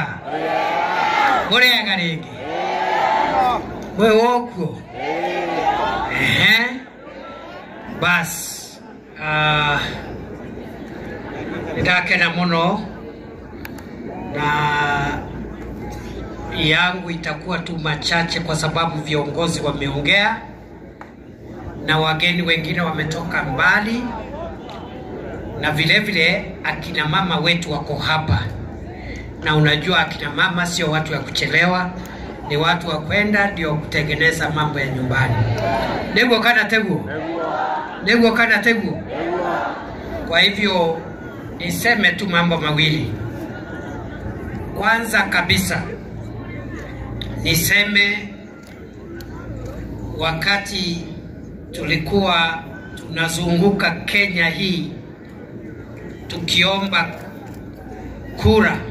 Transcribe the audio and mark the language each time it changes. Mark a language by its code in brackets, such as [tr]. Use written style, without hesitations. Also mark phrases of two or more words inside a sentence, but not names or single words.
[ki] Murega ringi. We wokuo. Bas. Ndakena muno. [sw] Na yangu itakuwa tu machache kwa sababu viongozi wameongea na wageni wengine wametoka mbali, na vile vile akina mama wetu wako hapa. Na unajua akina mama sio watu wa kuchelewa, ni watu wa kwenda ndio kutengeneza mambo ya nyumbani. [ki] Nego kana tegu. Nego kana tegu. [sw] Kwa hivyo niseme tu mambo mawili. Kwanza kabisa niseme wakati tulikuwa tunazunguka Kenya hii tukiomba kura